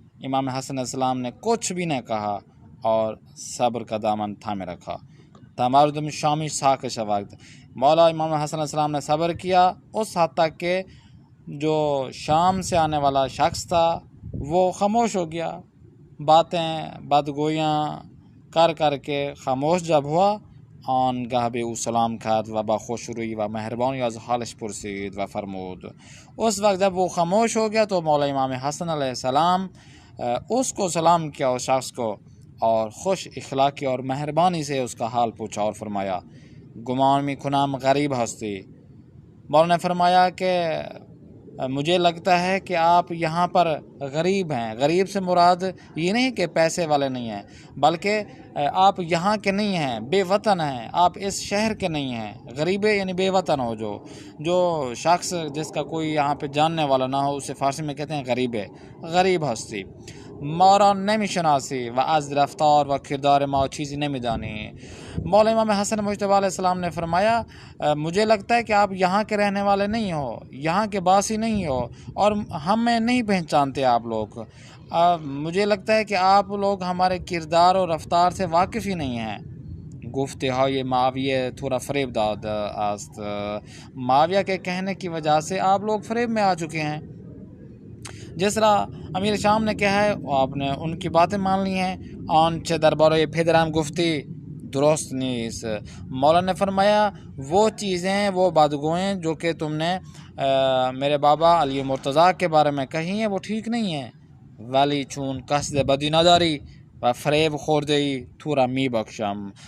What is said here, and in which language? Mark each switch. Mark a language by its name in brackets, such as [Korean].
[Urdu] امام حسن علیہ السلام نے کچھ بھی نہ کہا اور صبر کا دامن تھامے رکھا [Persian] تا مردم شامی ساکت شود. [Urdu] مولا امام حسن علیہ السلام نے صبر کیا اس حد تک کہ جو شام سے آنے والا شخص تھا وہ خاموش ہو گیا. باتیں بدگویاں کر کر کے خاموش جب ہوا، [Persian] آنگاه به او سلام کرد و با خوشرویی و مهربانی از حالش پرسید و فرمود. [Urdu] اس وقت جب وہ خاموش ہو گیا تو مولا امام حسن علیہ السلام اس کو سلام کیا، اس شخص کو، اور خوش اخلاقی اور مہربانی سے اس کا حال پوچھا اور فرمایا [Persian] گمان می کنم غریب ہستی. [Urdu] مولا نے فرمایا کہ مجھے لگتا ہے کہ آپ یہاں پر غریب ہیں. غریب سے مراد یہ نہیں کہ پیسے والے نہیں ہیں، بلکہ آپ یہاں کے نہیں ہیں، بے وطن ہیں، آپ اس شہر کے نہیں ہیں. غریب یعنی بے وطن ہو. جو شخص جس کا کوئی یہاں پہ جاننے والا نہ ہو اسے فارسی میں کہتے ہیں غریب. [Persian] غریب ہستی. ما را نمیشناسی و از رفتار و کردار ما چیزی نمیدانی. [Urdu] مولا امام حسن مجتبی علیہ السلام نے فرمایا مجھے لگتا ہے کہ آپ یہاں کے رہنے والے نہیں ہو، یہاں کے باسی نہیں ہو، اور ہمیں نہیں پہچانتے آپ لوگ. مجھے لگتا ہے کہ آپ لوگ ہمارے کردار اور رفتار سے واقف ہی نہیں ہیں. [Persian] گفته های معاویه تھوڑا فریب داد است. [Urdu] معاویہ کے کہنے کی وجہ سے آپ لوگ فریب میں آ چکے ہیں. جس طرح امیر شام نے کہا ہے آپ نے ان کی باتیں مان لی ہیں. [Persian] آنچه درباره پدرم گفتی درست نیست. [Urdu] مولا نے فرمایا وہ چیزیں، وہ بدگوئیں جو کہ تم نے میرے بابا علی مرتضیٰ کے بارے میں کہی ہیں وہ ٹھیک نہیں ہیں. [Persian] ولی چون قصد بدی نداری و فریب خورده‌ای تو را می بخشم.